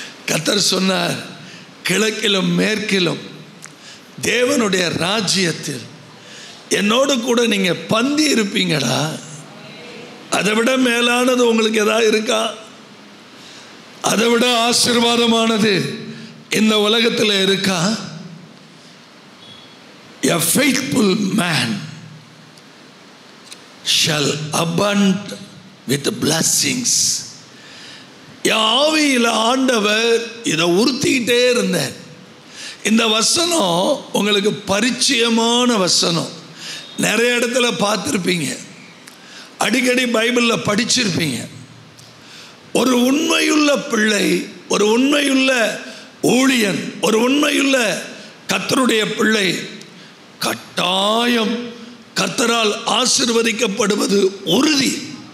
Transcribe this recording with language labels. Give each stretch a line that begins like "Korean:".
Tamil: கர்த்தர் சொன்னார், கிழக்கிலும் மேற்கிலும் தேவனுடைய ராஜ்யத்தில் என்னோடு கூட நீங்க பந்தி இருப்பீங்கடா. அதை விட மேலானது உங்களுக்கு ஏதாவது இருக்கா? அதை விட ஆசீர்வாதமானது இந்த உலகத்தில் இருக்கா?
English: A faithful man shall abound with blessings.
Tamil: ஆவியில் ஆண்டவர் இதை உறுத்திக்கிட்டே இருந்தார். இந்த வசனம் உங்களுக்கு பரிச்சயமான வசனம். நிறைய இடத்துல பார்த்துருப்பீங்க, அடிக்கடி பைபிளில் படிச்சிருப்பீங்க. ஒரு உண்மையுள்ள பிள்ளை, ஒரு உண்மையுள்ள ஊழியன், ஒரு உண்மையுள்ள கர்த்தருடைய பிள்ளை கட்டாயம் கர்த்தரால் ஆசீர்வதிக்கப்படுவது உறுதி.